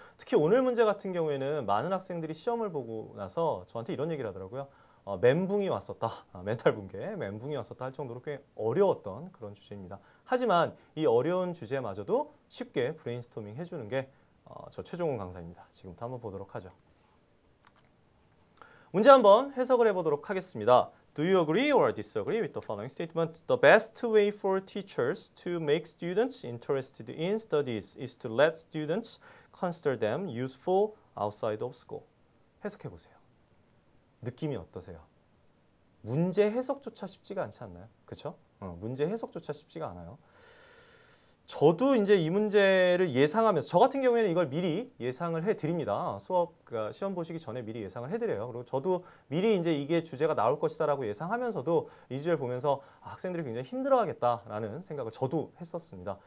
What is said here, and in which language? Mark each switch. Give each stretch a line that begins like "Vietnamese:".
Korean: 특히 오늘 문제 같은 경우에는 많은 학생들이 시험을 보고 나서 저한테 이런 얘기를 하더라고요. 멘붕이 왔었다. 멘탈 붕괴, 멘붕이 왔었다 할 정도로 꽤 어려웠던 그런 주제입니다. 하지만 이 어려운 주제마저도 쉽게 브레인스토밍 해주는 게 저 최종훈 강사입니다. 지금부터 한번 보도록 하죠. 문제 한번 해석을 해보도록 하겠습니다.
English: Do you agree or disagree with the following statement? The best way for teachers to make students interested in studies is to let students consider them useful outside of school.
Korean: 해석해 보세요. 느낌이 어떠세요? 문제 해석조차 쉽지가 않지 않나요? 그렇죠? 문제 해석조차 쉽지가 않아요. 저도 이제 이 문제를 예상하면서 저 같은 경우에는 이걸 미리 예상을 해드립니다. 그러니까 시험 보시기 전에 미리 예상을 해드려요. 그리고 저도 미리 이제 이게 주제가 나올 것이다라고 예상하면서도 이 주제를 보면서 학생들이 굉장히 힘들어하겠다라는 생각을 저도 했었습니다.